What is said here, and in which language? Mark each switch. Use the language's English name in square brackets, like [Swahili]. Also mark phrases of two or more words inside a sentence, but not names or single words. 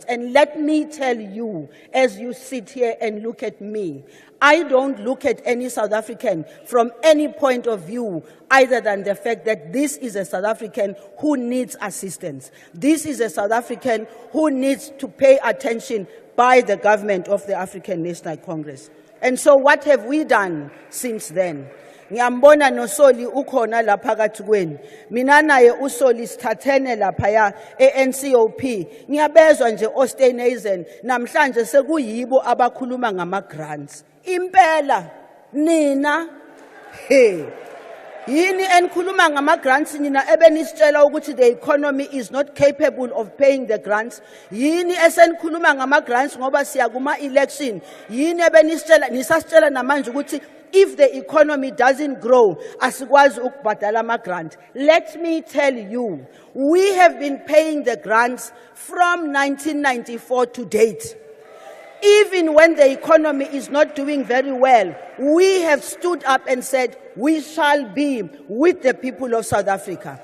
[English] And let me tell you, as you sit here and look at me, I don't look at any South African from any point of view other than the fact that this is a South African who needs assistance. This is a South African who needs to pay attention by the government of the African National Congress. And so what have we done since then? [Zulu] Ngiyambona nosoli ukhona la phakathi kwenu. Mina naye usoli sithathene lapha eNCOP. Ngiyabezwa nje Osteinazen namhlanje sekuyibo abakhuluma ngama grants. Impela nina yini enikhuluma ngama grants nina ebenisitshela ukuthi [English] the economy is not capable of paying the grants. [Zulu] Yini esenikhuluma ngama grants ngoba siya kuma election. Yini ebenisitshela nisasitshela namanje ukuthi [English] if the economy doesn't grow, [Zulu] asikwazi ukubhadala ama grant. [English] Let me tell you, we have been paying the grants from 1994 to date. Even when the economy is not doing very well, we have stood up and said, we shall be with the people of South Africa.